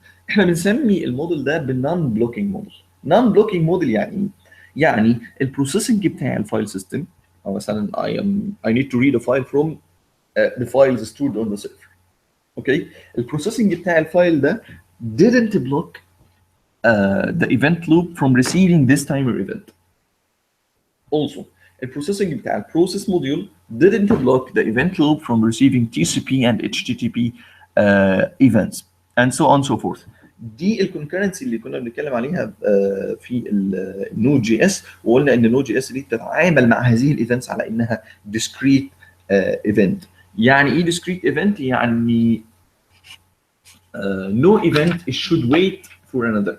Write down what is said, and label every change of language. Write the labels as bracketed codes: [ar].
[ar] احنا بنسمي الموديل ده بالنون بلوكينج موديل. نون بلوكينج موديل يعني ايه؟ يعني البروسيسنج بتاع الفايل سيستم او مثلا [en] I need to read a file from the files stored on the server. [ar] اوكي البروسيسنج بتاع الفايل ده [en] didn't block the event loop from receiving this timer event. Also, the processing [ar] بتاع البروسيس [en] module didn't block the event loop from receiving TCP and HTTP events and so on so forth. [ar] دي الكونكرنسي اللي كنا بنتكلم عليها في النود جي اس، وقلنا ان النود جي اس دي بتتعامل مع هذه الايفنتس على انها discrete event. يعني ايه [en] discrete event؟ [ar] يعني [en] no event should wait for another.